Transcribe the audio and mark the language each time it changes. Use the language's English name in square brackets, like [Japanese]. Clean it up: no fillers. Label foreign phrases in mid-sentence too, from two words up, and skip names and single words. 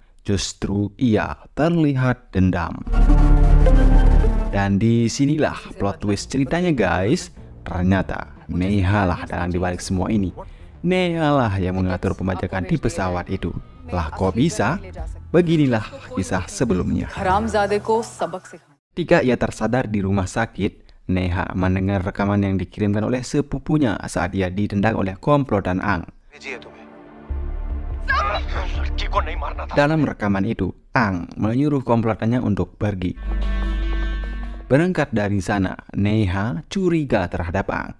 [Indonesian] Justru ia terlihat dendam. Dan disinilah [English] plot twist [Indonesian] ceritanya guys. Ternyata Neha lah dalang dibalik semua ini. Neha lah yang mengatur pembajakan di pesawat itu. Lah kok bisa? Beginilah kisah sebelumnya. [Hindi] हरामजादे को सबक सिखा। [Indonesian] Ketika ia tersadar di rumah sakit, Neha mendengar rekaman yang dikirimkan oleh sepupunya saat ia ditendang oleh komplotan Ang. Dalam rekaman itu, Ang menyuruh komplotannya untuk pergi. Berangkat dari sana, Neha curiga terhadap Ang.